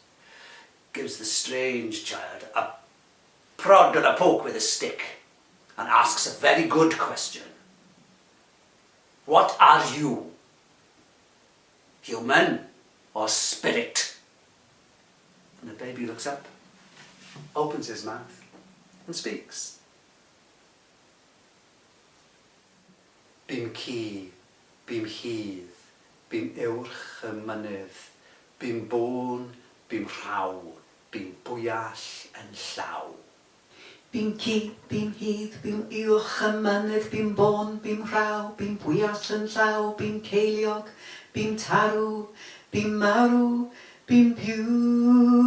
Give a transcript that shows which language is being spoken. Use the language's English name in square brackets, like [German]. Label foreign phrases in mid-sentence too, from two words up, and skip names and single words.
[English] Gives the strange child a prod and a poke with a stick and asks a very good question. What are you? Human or spirit? And the baby looks up, opens his mouth and speaks. [Welsh] Bym ci, bym hydd, bym uwch y mynydd, bym bôn, bym rhaw, bym bwyall yn llaw. Bym ci, bym hydd, bym uwch y mynydd, bym bôn, bym rhaw, bym bwyall yn llaw, bym ceiliog, bym taro, bym marw, bym piw.